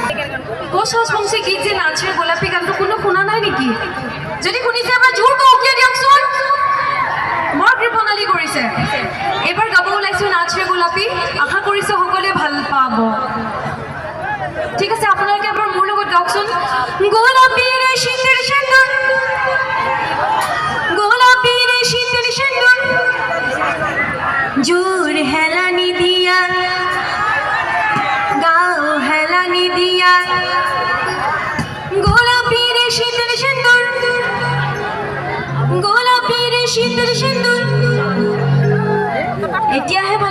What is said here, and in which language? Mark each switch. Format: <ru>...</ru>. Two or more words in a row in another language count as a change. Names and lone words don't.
<as>কোচ রাজবংশী গীত যে নাচে গোলাপী গানটো কোনো শুনা নাই নেকি? যদি শুনিছে এবাৰ জোৰকৈ উকিয়াই দিয়কচোন। বৰ কৃপণালী কৰিছে। এইবাৰ গাব ওলাইছোঁ নাচে গোলাপী, আশা কৰিছোঁ সকলোৱে ভাল পাব। ঠিক আছে, আপোনালোকে এবাৰ মোৰ লগত গাওকচোন।</as> <rkt>গোলাপী ৰে শীতের সেন্দুর, গোলাপী রে শীতের সেন্দুর, জোর হেলানি দিয়া গাও হেলানি দিয়া, গোলাপী রে শীতের সেন্দুর, গোলাপী রে শীতের সেন্দুর।</rkt> <as>এতিয়া</as>